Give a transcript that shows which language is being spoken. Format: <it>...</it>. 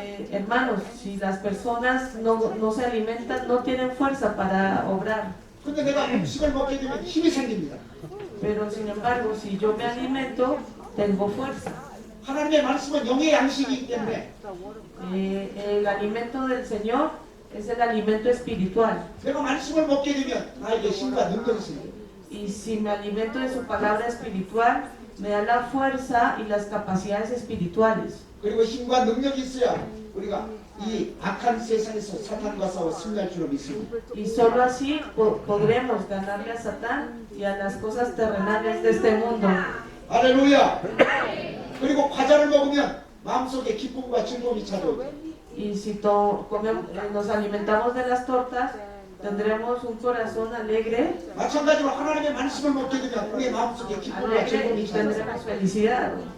<es>Hermanos, si las personas no se alimentan, no tienen fuerza para obrar.</es> <ko>근데 내가 음식을 먹게 되면 힘이 생깁니다.</ko> <es>Pero sin embargo, si yo me alimento, tengo fuerza.</es> <ko>하나님의 말씀은 영의 양식이기 때문에</ko> <es>El alimento del Señor es el alimento espiritual.</es> <ko>내가 말씀을 먹게 되면 나에게 힘과 능력이 생겨요.</ko> <es>Y si me alimento de su palabra espiritual, me da la fuerza y las capacidades espirituales.</es> <ko>그리고 힘과 능력이 있어야 우리가 이 악한 세상에서 사탄과 싸워 승리할 줄로 믿습니다.</ko> <es>Y solo así podremos ganarle a Satán y a las cosas terrenales de este mundo.</es> <ko>할렐루야. 그리고 과자를 먹으면 마음속에 기쁨과 즐거움이 찾아오죠.</ko> <es>Y si nos alimentamos de las tortas, tendremos un corazón alegre,</es> <ko>마찬가지로 하나님의 말씀을 먹게 되면 우리의 마음속에 기쁨과</ko> <es>alegre y</es> <ko>즐거움이 찾아오죠.</ko> <es>tendremos felicidad.</es>